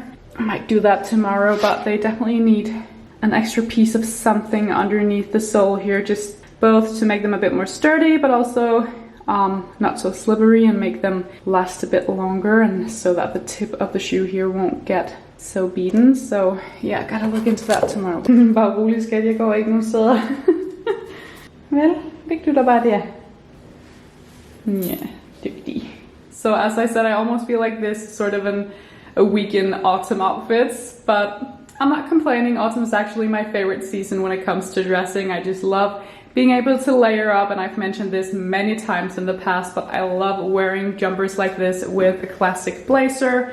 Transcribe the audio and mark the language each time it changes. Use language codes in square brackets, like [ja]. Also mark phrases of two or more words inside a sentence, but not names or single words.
[en] I might do that tomorrow, but they definitely need an extra piece of something underneath the sole here, just both to make them a bit more sturdy, but also not so slippery and make them last a bit longer, and so that the tip of the shoe here won't get so beaten. So yeah, gotta look into that tomorrow. [da] Bare rolig skat, jeg går ikke nogen steder. Vel, fik du da bare det? Yeah, dygtig. [en] So as I said, I almost feel like this is sort of a week in autumn outfits, but I'm not complaining. Autumn is actually my favorite season when it comes to dressing. I just love being able to layer up, and I've mentioned this many times in the past, but I love wearing jumpers like this with a classic blazer.